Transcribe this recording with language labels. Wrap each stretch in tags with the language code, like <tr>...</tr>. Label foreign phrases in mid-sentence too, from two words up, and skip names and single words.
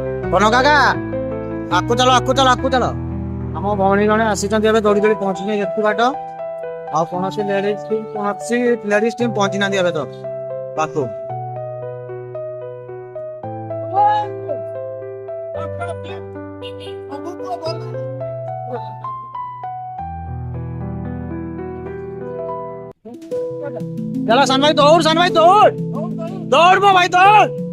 <or>କନ କାକା ଆକୁ ଚାଲ ଆକୁ ଚାଲ ଆକୁ ଚାଲ। ଆମ ଭଉଣୀ ଜଣେ ଆସିଛନ୍ତି ଏବେ ଦୌଡ଼ି ଦୌଡ଼ି ପହଞ୍ଚିଲେ ଏତେ ବାଟ। ଆଉ କୌଣସି</or> <en>ଲେଡିଜ ଟିମ୍</en> <or>ପହଞ୍ଚି ନାହାନ୍ତି ଏବେ ତ ପାଖକୁ।</or> <hi>चलो सन भाई दौड़ दौड़ मो भाई दौड़।</hi>